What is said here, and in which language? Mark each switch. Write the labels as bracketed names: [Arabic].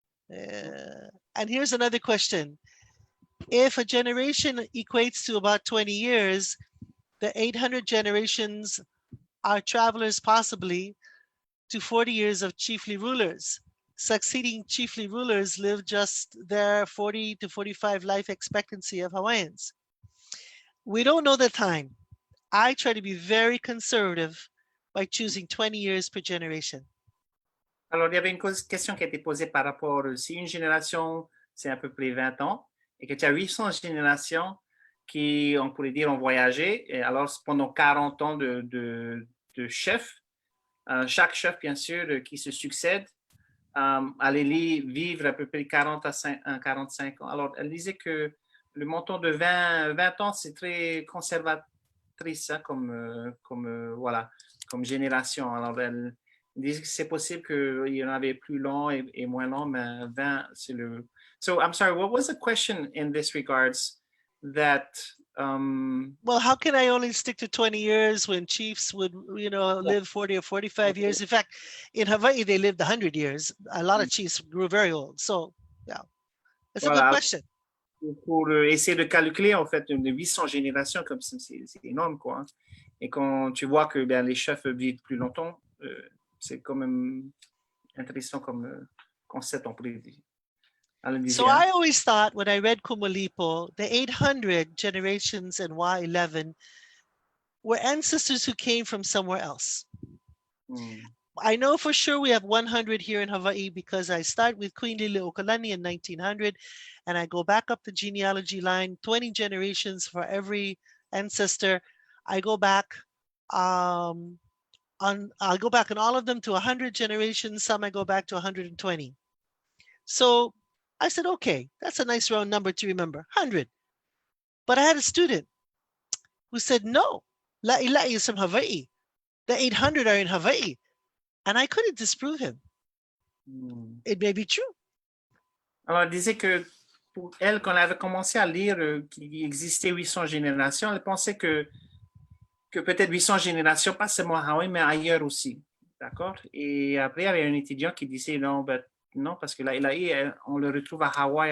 [English] And here's another question. If a generation equates to about 20 years, the 800 generations are travelers possibly to 40 years of chiefly rulers. Succeeding chiefly rulers live just their 40 to 45 life expectancy of Hawaiians. We don't know the time. I try to be very conservative by choosing 20 years per generation. [French] Alors, il y avait une question qui a été posée par rapport, si une génération, c'est à peu près 20 ans, et que tu as 800 générations qui, on pourrait dire, ont voyagé, et alors pendant 40 ans de chef, chaque chef, bien sûr, qui se succède, allait vivre à peu près 40 à 45 ans. Alors, elle disait que le montant de 20 ans, c'est très conservatrice hein, voilà, comme génération. Alors, elle disait que c'est possible qu'il y en avait plus long et moins long, mais 20, c'est le... [English] So, I'm sorry, what was the question in this regards that... Well, how can I only stick to 20 years when chiefs would, live 40 or 45 years? In fact, in Hawaii, they lived 100 years. A lot of chiefs grew very old. So, yeah, that's a good question. [French] Pour essayer de calculer, en fait, une 800 générations, comme c'est énorme, quoi. Et quand tu vois que les chefs vivent plus longtemps, c'est quand même intéressant comme concept, on pourrait dire. [English] So I always thought when I read Kumulipo, the 800 generations in Wa 11 were ancestors who came from somewhere else. I know for sure we have 100 here in Hawaii because I start with Queen Lilikalā in 1900 and I go back up the genealogy line, 20 generations for every ancestor. I go back I'll go back on all of them to 100 generations. Some I go back to 120. So I said, okay, that's a nice round number to remember, 100. But I had a student who said, no, La'ila'i is from Hawaii. The 800 are in Hawaii. And I couldn't disprove him. It may be true. [French] Alors, elle disait que pour elle, quand elle avait commencé à lire qu'il existait 800 générations, elle pensait que peut-être 800 générations, pas seulement à Hawaï, mais ailleurs aussi. D'accord? Et après, il y avait un étudiant qui disait non, non, parce que là, on le retrouve à Hawaï.